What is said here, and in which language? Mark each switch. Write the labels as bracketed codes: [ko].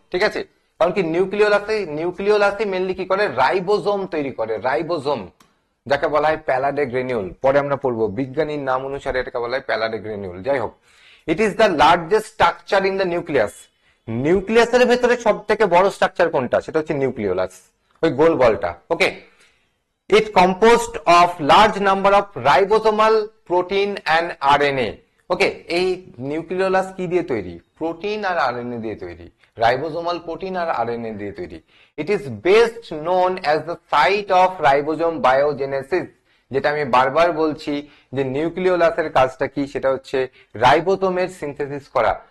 [bn] ঠিক আছে, কারণ কি নিউক্লিওলাসে মেনলি কি করে? রাইবোজোম তৈরি করে, রাইবোজোম, যাকে বলা হয় প্যালাডে গ্রেনিউল। পরে আমরা পড়বো, বিজ্ঞানীর নাম অনুসারে এটাকে বলা হয় প্যালাডে গ্রেনিউল। যাই হোক, [en] It is the largest structure in the nucleus. [bn] নিউক্লিয়াসের ভেতরে সব থেকে বড় স্ট্রাকচার কোনটা? সেটা হচ্ছে নিউক্লিওলাস, ওই গোল বলটা। [en] Okay, it composed of large number of ribosomal protein and RNA. [bn] ওকে, এই নিউক্লিওলাস কি দিয়ে তৈরি? প্রোটিন আর আরএনএ দিয়ে তৈরি, রাইবোজোমাল প্রোটিন আর আরএনএ দিয়ে তৈরি। [en] It is best known as the site of ribosome biogenesis. [bn] যেটা আমি বারবার বলছি যে নিউক্লিওলাসের কাজটা কি, সেটা হচ্ছে রাইবোজোমের সিনথেসিস করা।